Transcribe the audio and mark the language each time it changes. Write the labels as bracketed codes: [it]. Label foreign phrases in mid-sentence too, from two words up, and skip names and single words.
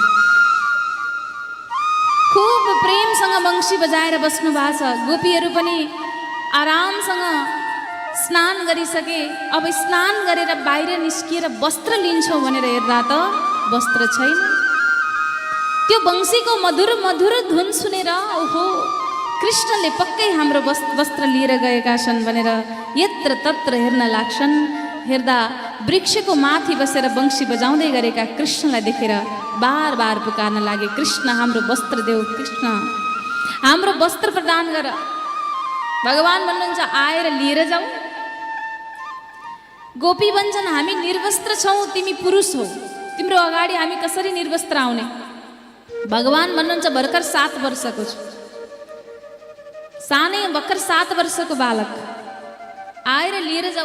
[ne] खुब प्रेमसँग वंशी बजाएर बस्नु भएको छ। गोपीहरू पनि आरामसँग स्नान गरिसके। अब स्नान गरेर बाहिर निस्किएर वस्त्र लिन्छौँ भनेर हेर्दा त वस्त्र छैन। त्यो वंशीको मधुर मधुर धुन सुनेर ओहो कृष्णले पक्कै हाम्रो वस्त्र लिएर गएका छन् भनेर यत्र तत्र हेर्न लाग्छन्। हेर्दा वृक्षको माथि बसेर वंशी बजाउँदै गरेका कृष्णलाई देखेर बार बार पुकार्न लागे, कृष्ण हाम्रो वस्त्र देऊ, कृष्ण हाम्रो वस्त्र प्रदान गर। भगवान भन्नुहुन्छ आएर लिएर जाऊ। गोपी भन्छन् हामी निर्वस्त्र छौँ, तिमी पुरुष हौ, तिम्रो अगाडि हामी कसरी निर्वस्त्र आउने। भगवान भन्नुहुन्छ भर्खर 7 वर्षको छु, सानै भर्खर 7 वर्षको बालक, आएर लिएर जाऊ।